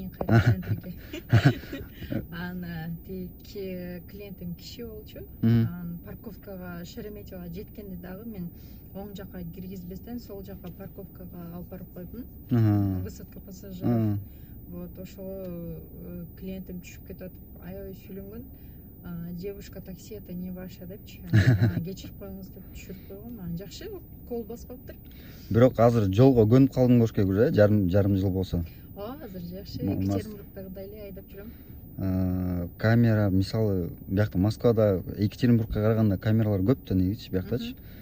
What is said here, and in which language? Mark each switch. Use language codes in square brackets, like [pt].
[ky] Кайра центрге. Клиентим киши болчу. Парковкага Шереметьево жеткенде дагы мен оң жакка киргизбестен сол жакка парковкага алып барып койдум. [ru] Высадка пассажиров. [ky] Вот ошого клиентим түшүп кетип атып аябай сүйлөнгөн. [ru] Девушка, такси это не ваше депчи. [ky] Кечирип коюңуз деп түшүрүп койгон. Жакшы, кол баспаптыр. Бирок азыр жолго көнүп калдың болуш керек уже, жарым жыл болсо. Азыр жакшы. Екатеринбургдагыдай эле айдап жүрөм. Камера, мисалы, биякта Москвада Екатеринбургка караганда камералар көп да негизичи бияктачы.